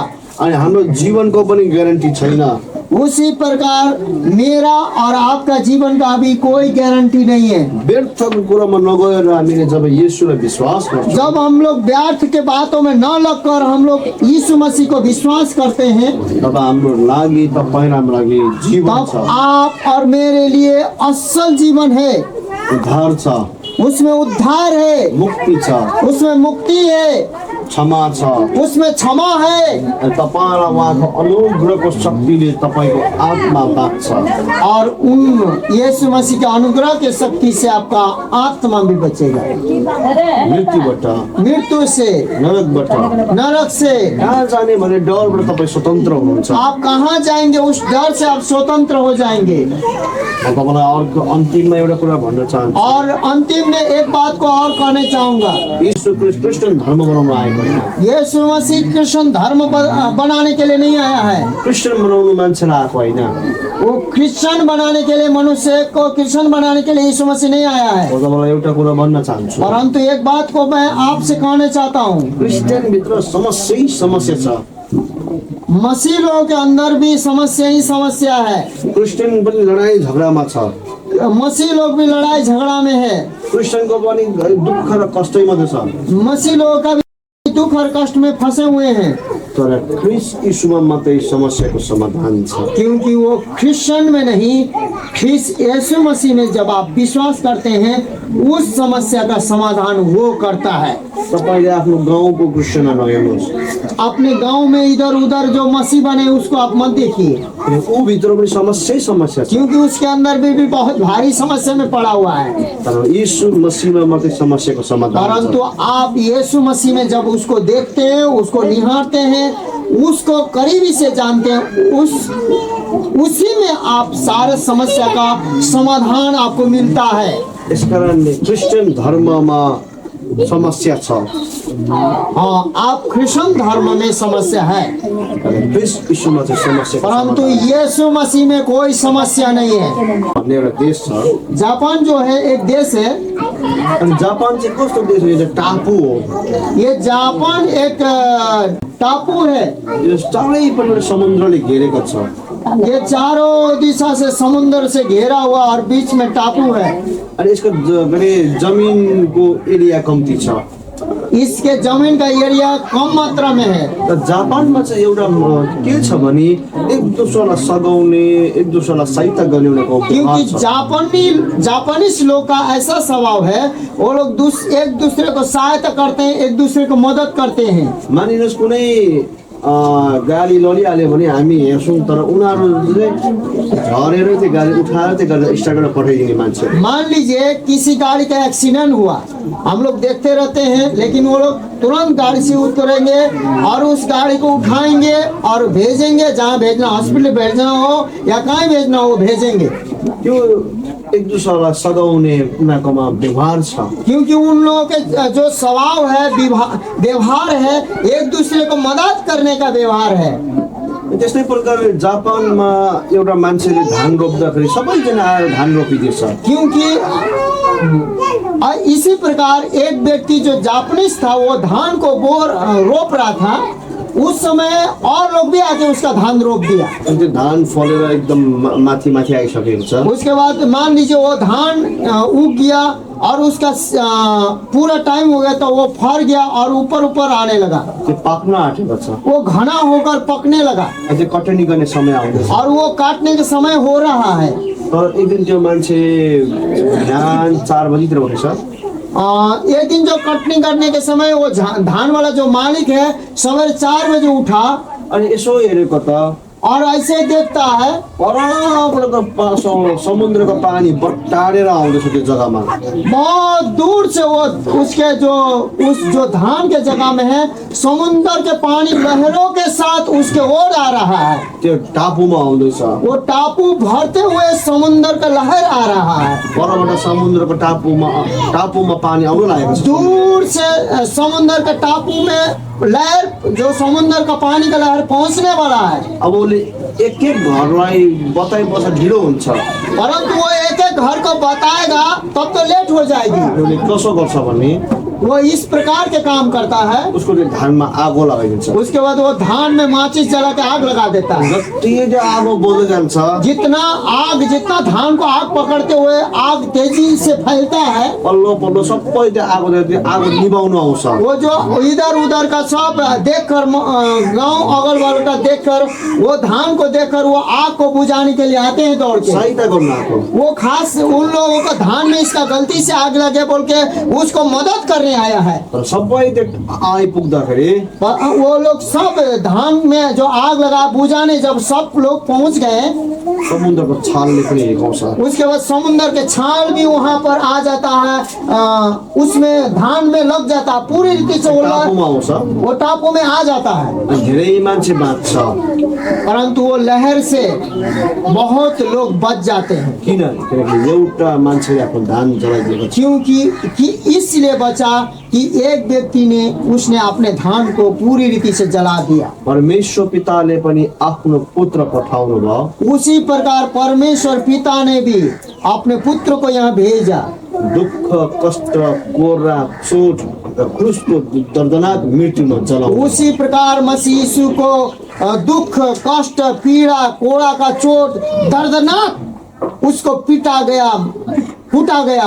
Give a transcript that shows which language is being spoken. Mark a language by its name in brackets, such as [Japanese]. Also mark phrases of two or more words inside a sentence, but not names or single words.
[Nepali] अनि हाम्रो जीवनको पनि ग्यारेन्टी छैन। [Hindi] उसी प्रकार मेरा और आपका जीवन का भी कोई गारंटी नहीं है। [Nepali] व्यर्थको कुरामा नगएर हामीले जब येशूलाई विश्वास गर्छौँ, [Hindi] जब हम लोग व्यर्थ के बातों में न लगकर हम लोग यीशु मसीह को विश्वास करते हैं, [Nepali] तब हाम्रो लागि तपाईँ हाम्रो लागि जीवन तब छ, [Hindi] आप और मेरे लिए असल जीवन है। [Nepali] उद्धार छ, [Hindi] उसमें उद्धार है, [Nepali] मुक्ति छ, [Hindi] उसमें मुक्ति है, [Nepali] क्षमा छ। [Hindi] उसमें क्षमा है [Nepali] अनि तपाईँलाई उहाँको अनुग्रहको शक्तिले तपाईँको आत्मा बाँच्छ। [Hindi] और उन यीशु मसीह के अनुग्रह के शक्ति से आपका आत्मा भी बचेगा [Nepali] मृत्युबाट, [Hindi] मृत्यु से, [Nepali] नरकबाट [Hindi] नरक से। [Nepali] कहाँ जाने भने डरबाट तपाईँ स्वतन्त्र हुनुहुन्छ। [Hindi] आप कहाँ जाएंगे उस डर से आप स्वतंत्र हो जाएंगे। [Nepali] म तपाईँलाई अर्को अन्तिममा एउटा कुरा भन्न चाहन्छु। [Hindi] और अंतिम में एक बात को और कहना चाहूंगा, [Nepali] यीशु क्रिस्चियन धर्म बनाउन आएको होइन। [Hindi] यीशु मसीह क्रिश्चियन धर्म बनाने के लिए नहीं आया है। [Nepali] क्रिस्चियन बनाउनु मान्छेलाई आएको होइन। [Hindi] वो क्रिश्चियन बनाने के लिए, मनुष्य को क्रिश्चियन बनाने के लिए यीशु मसीह नहीं आया है। [Nepali] म तपाईँलाई एउटा कुरा भन्न चाहन्छु। [Hindi] परंतु एक बात को मैं आपसे कहना चाहता हूँ, [Nepali] क्रिस्चियन भित्र समस्या ही समस्या छ। [Hindi] मसीह लोगों के अंदर भी समस्या ही समस्या है। [Nepali] क्रिस्चियन पनि लडाई झगडामा छ। [Hindi] मसीह लोग भी लड़ाई झगड़ा में है। [Nepali] क्रिस्चियनको पनि दुःख र कष्टै मात्रै छ। [Hindi] मसीह लोगों का भी दुख और कष्ट में फंसे हुए हैं। [Nepali] तर ख्रिस्ट यीशुमा मात्रै समस्याको समाधान छ। [Hindi] क्योंकि वो क्रिश्चियन में नहीं, ख्रिस्ट यीशु मसीह में जब आप विश्वास करते हैं उस समस्या का समाधान वो करता है। [Nepali] तपाईँले आफ्नो गाउँको क्रिस्चियन नहेर्नुहोस्। [Hindi] अपने गांव में इधर उधर जो मसीह बने उसको आप मत देखिए, [Nepali] ऊ भित्र पनि समस्या छ। [Hindi] क्योंकि उसके अंदर भी बहुत भारी समस्या में पड़ा हुआ है। [Nepali] तर यीशु मसीहमा मात्रै समस्याको समाधान छ। [Hindi] परंतु आप यीशु मसीह में जब उसको देखते हैं, उसको निहारते हैं, उसको करीबी से जानते हैं, उसी में आप सारे समस्या का समाधान आपको मिलता है। [Nepali] यस कारणले क्रिस्चियन धर्ममा समस्या छ। [Hindi] हाँ, आप क्रिश्चियन धर्म में समस्या है, [Nepali] ख्रिस्ट यीशुमा चाहिँ समस्या [Hindi] परंतु यीशु मसीह में कोई समस्या नहीं है। [Nepali] भन्ने एउटा देश छ। [Hindi] जापान जो है एक देश है। [Nepali] अनि जापान चाहिँ कस्तो देश हो? यो चाहिँ टापु हो। [Hindi] ये जापान एक टापू है। [Nepali] यो चारैपट्टि समुद्रले घेरेको छ। [Hindi] ये चारों दिशा से समुद्र से घेरा हुआ और बीच में टापू है। [Nepali] अनि यसको जमिनको एरिया कम्ती छ। [Hindi] इसके जमीन का एरिया कम मात्रा में है। [Nepali] र जापानमा चाहिँ एउटा के छ भने एक दोस्रोलाई सघाउने, एक दोस्रोलाई सहायता गर्ने उनीहरूको [Hindi] क्योंकि [Nepali] व्यवहार छ। [Hindi] जापानीज लोग का ऐसा स्वभाव है, वो लोग एक दूसरे को सहायता करते हैं, एक दूसरे को मदद करते हैं। [Nepali] मानिनुहोस् कुनै गाडी लडिहाल्यो भने हामी हेर्छौँ, तर उनीहरू झरेर त्यो गाडी उठाएर त्यो गाडी स्टार्ट पठाइदिने मान्छे। [Hindi] मान लीजिए किसी गाड़ी का एक्सीडेंट हुआ, हम लोग देखते रहते हैं, लेकिन वो लोग तुरंत गाड़ी से उतरेंगे और उस गाड़ी को उठाएंगे और भेजेंगे जहाँ भेजना, हॉस्पिटल भेजना हो या कहीं भेजना हो भेजेंगे। [Nepali] त्यो एक दूसरालाई सघाउने उनीहरूकोमा व्यवहार छ। [Hindi] क्योंकि उन लोगों के जो स्वभाव है, व्यवहार है, एक दूसरे को मदद करने का व्यवहार है। [Nepali] त्यस्तै प्रकारले जापानमा एउटा मान्छेले धान रोप्दाखेरि सबैजना आएर धान रोपिदिएछ। [Hindi] क्योंकि इसी प्रकार एक व्यक्ति जो जापानीज था वो धान को रोप रहा था, उस समय और लोग भी आके उसका धान रोप दिया। [Nepali] अनि त्यो धान फलेर एकदम माथि माथि आइसकेको छ। [Hindi] उसके बाद मान लीजिए वो धान उग गया और उसका पूरा टाइम हो गया तो वो फर गया और ऊपर ऊपर आने लगा, [Nepali] त्यो पाक्न आँटेको छ। [Hindi] वो घना होकर पकने लगा [Nepali] अझै कटनी गर्ने समय आउँदैछ। [Hindi] और वो काटने का समय हो रहा है। [Nepali] तर एक दिन त्यो मान्छे बिहान 4 बजीतिर उठेछ। [Hindi] एक दिन जो कटनी करने के समय वो धान वाला जो मालिक है सवेरे 4 बजे उठा [Nepali] अनि यसो हेरेको त [Hindi] और ऐसे देखता है [Nepali] परबाट त समुद्रको पानी बट्टारेर आउँदैछ त्यो जग्गामा। [Hindi] बहुत दूर से वो उसके जो धान के जगह में है समुद्र के पानी लहरों के साथ उसके ओर आ रहा है। [Nepali] त्यो टापुमा आउँदैछ। [Hindi] वो टापू भरते हुए समुद्र का लहर आ रहा है। [Nepali] परबाट समुद्रको टापुमा पानी आउन लागेको छ। [Hindi] दूर से समुद्र के टापू में लहर, जो समुद्र का पानी का लहर पहुंचने वाला है। [Nepali] अब उसले एक एक घरलाई बताएपछि ढिलो हुन्छ। [Hindi] परंतु वो एक एक घर को बताएगा तब तो लेट हो जाएगी। [Nepali] उसले कसो गर्छ भने [Hindi] वो इस प्रकार के काम करता है। [Nepali] उसको त्यो धानमा आगो लगाइदिन्छ। [Hindi] उसके बाद वो धान में माचिस जला के आग लगा देता है। [Nepali] जति त्यो आगो बल्दै जान्छ [Hindi] जितना धान को आग पकड़ते हुए आग तेजी से फैलता है, [Nepali] पल्लो पल्लो सबै त्यो आगो निभाउनु आउँछ। [Hindi] वो जो इधर उधर का सब देखकर गांव अगल बगल का देखकर वो धान को देखकर वो आग को बुझाने के लिए आते हैं दौड़ के। [Nepali] सहायता गर्न आएको। [Hindi] वो खास उन लोगों का धान में इसका गलती से आग लगे बोल के उसको मदद करने आया है। [Nepali] तर सबै त्यो आइपुग्दाखेरि [Hindi] वो लोग सब धान में जो आग लगा बुझाने जब सब लोग पहुंच गए, [Nepali] समुद्रको छालले पनि हिर्काउँछ। [Hindi] उसके बाद समुद्र के छाल भी वहां पर आ जाता है, उसमें धान में लग जाता है पूरी रीति से। [Nepali] टापुमा आउँछ। [Hindi] वो टापू में आ जाता है। [Nepali] धेरै मान्छे बाँच्छ। [Hindi] परंतु वो लहर से बहुत लोग बच जाते हैं। [Nepali] किनकि एउटा मान्छेले आफ्नो धान जलाइदिएको छ। [Hindi] क्योंकि इसलिए बचा कि एक व्यक्ति ने उसने अपने धान को पूरी रीति से जला दिया। [Nepali] परमेश्वर पिताले पनि आफ्नो पुत्र पठाउनु भयो। [Hindi] उसी प्रकार परमेश्वर पिता ने भी अपने पुत्र को यहाँ भेजा। [Nepali] दुःख कष्ट कोरा चोट क्रूसको दर्दनाक मृत्युमा जलाउनु। [Hindi] उसी प्रकार मसीह यीशु को दुख कष्ट पीड़ा कोड़ा का चोट दर्दनाक उसको फूटा गया